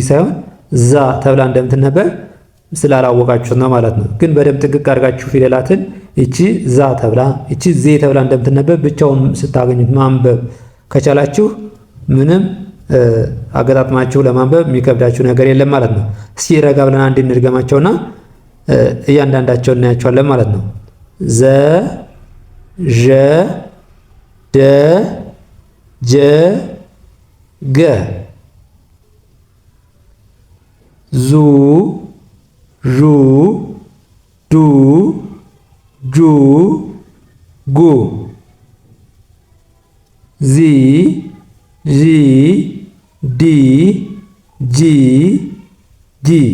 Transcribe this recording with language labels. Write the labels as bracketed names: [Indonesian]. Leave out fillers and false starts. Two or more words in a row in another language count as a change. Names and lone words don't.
[Amharic] ሳይሆን ዛ ተብላ እንደምትነበብ ስላላወቃችሁ ነው ማለት ነው። ግን በደንብ ጥንቅቅ አድርጋችሁ ፊደላትን እቺ ዛ ተብላ እቺ ዜ ተብላ እንደምትነበብ ብቻውን ስታገኙት ማንበብ ከቻላችሁ ምንም አገጣጥማችሁ ለማንበብ የሚከብዳችሁ ነገር የለም ማለት ነው። እስኪ ረጋ ብለን አንድ እንድገማቸውና እያንዳንዳቸው እናያቸዋለን ማለት ነው። ዘ ዠ ደ ጀ ገ ዙ ዡ ዱ ጁ ጉ ዚ ዢ ዲ ጂ ጊ